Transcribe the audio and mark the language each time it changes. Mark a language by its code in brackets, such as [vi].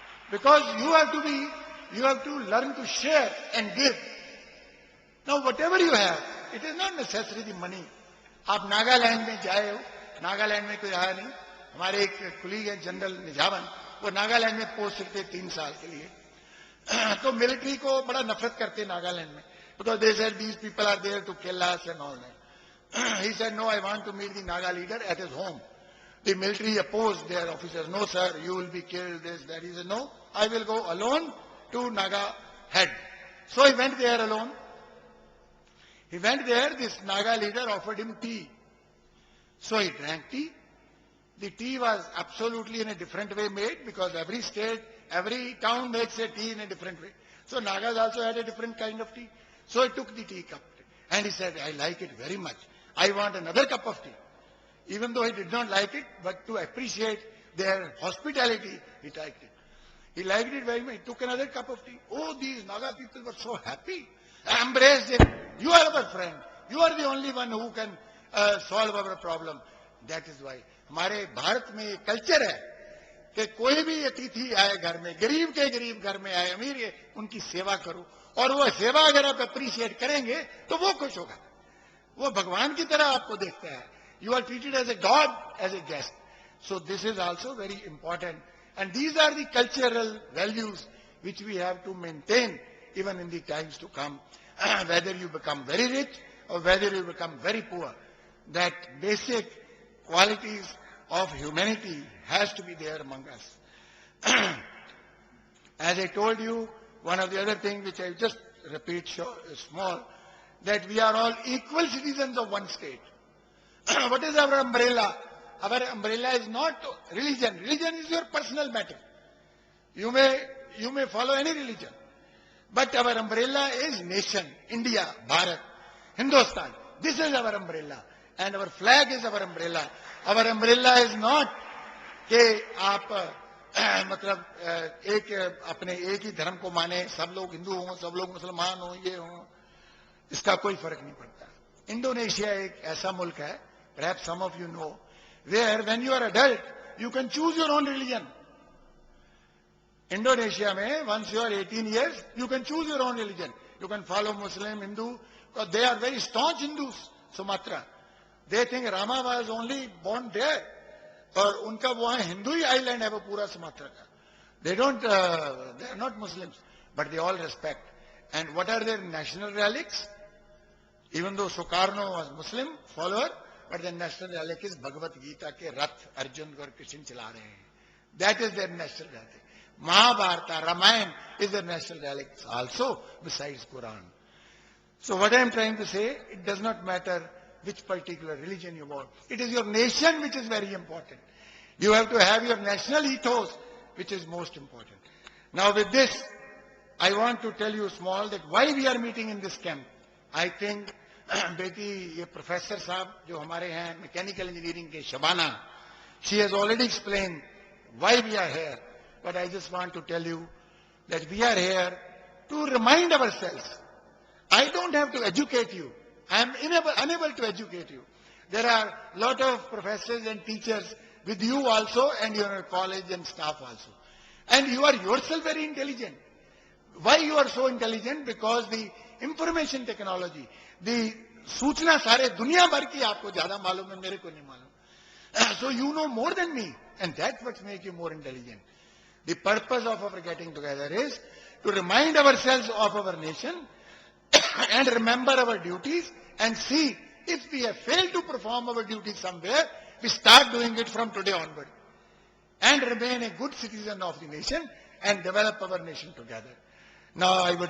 [en] Because you have to learn to share and give. Now whatever you have, it is not necessarily the money. [hi] आप नागालैंड में जाए हो, नागालैंड में कोई आया नहीं, हमारे एक कुलीग है जनरल निजावन, वो नागालैंड में पोस्ट थे 3 साल के लिए। तो मिलिट्री को बड़ा नफरत करते नागालैंड में, [en] because they said these people are there to kill us and all that. He said, no, I want to meet the Naga leader at his home. The military opposed their officers. No, sir, you will be killed, this, that. He said, no, I will go alone to Naga head. So he went there alone. He went there, this Naga leader offered him tea. So he drank tea. The tea was absolutely in a different way made, because every state, every town makes a tea in a different way. So Nagas also had a different kind of tea. So he took the tea cup and he said, I like it very much. I want another cup of tea. Even though he did not like it, but to appreciate their hospitality, he liked it. He liked it very much. He took another cup of tea. Oh, these Naga people were so happy. Embraced him. You are our friend. You are the only one who can solve our problem. That is why. [hi] हमारे भारत में ये culture है कि कोई भी अतिथि आए घर में, गरीब के गरीब घर में आए, अमीर है, उनकी सेवा करो, और वो सेवा अगर आप अप्रिशिएट करेंगे तो वो खुश होगा, वो भगवान की तरह आपको देखता है. [en] You are treated as a god, as a guest. So this is also very important, and these are the cultural values which we have to maintain even in the times to come. Whether you become very rich or whether you become very poor, that basic qualities of humanity has to be there among us. As I told you, one of the other things which I just repeat small, that we are all equal citizens of one state. What is our umbrella? Our umbrella is not religion. Religion is your personal matter. You may follow any religion. But our umbrella is nation, India, Bharat, Hindustan. This is our umbrella. And our flag is our umbrella. Our umbrella is not [hi] कि आप मतलब एक अपने एक ही धर्म को माने, सब लोग हिंदू हों, सब लोग मुसलमान हों, ये हों, इसका कोई फर्क नहीं पड़ता. इंडोनेशिया एक ऐसा मुल्क है, [en] perhaps some of you know, where when you are adult, you can choose your own religion. Indonesia में, once you are 18 years, you can choose your own religion. You can follow Muslim, Hindu, because they are very staunch Hindus, Sumatra. They think Rama was only born there. [hi] और उनका वहां हिंदू ही island है वो पूरा Sumatra का. [en] They are not Muslims, but they all respect. And what are their national relics? Even though Sukarno was Muslim follower, but their national relic is Bhagavad Gita [hi] के रथ अर्जुन और कृष्ण चला रहे हैं. [en] That is their national relic. Mahabharata, Ramayana is their national relic also, besides Quran. So what I am trying to say, it does not matter which particular religion you want. It is your nation which is very important. You have to have your national ethos, which is most important. Now with this, I want to tell you small that why we are meeting in this camp. I think [hi] बेटी ये professor साहब जो हमारे हैं mechanical engineering के Shabana, [en] she has already explained why we are here. But I just want to tell you that we are here to remind ourselves. I don't have to educate you. I am unable to educate you. There are a lot of professors and teachers with you also and your college and staff also. And you are yourself very intelligent. Why you are so intelligent? Because the information technology, the [hi] सूचना सारे दुनिया भर की आपको ज्यादा मालूम है, मेरे को नहीं मालूम. [en] So you know more than me, and that's what makes you more intelligent. The purpose of our getting together is to remind ourselves of our nation and remember our duties and see if we have failed to perform our duties somewhere, we start doing it from today onward and remain a good citizen of the nation and develop our nation together. Now I would request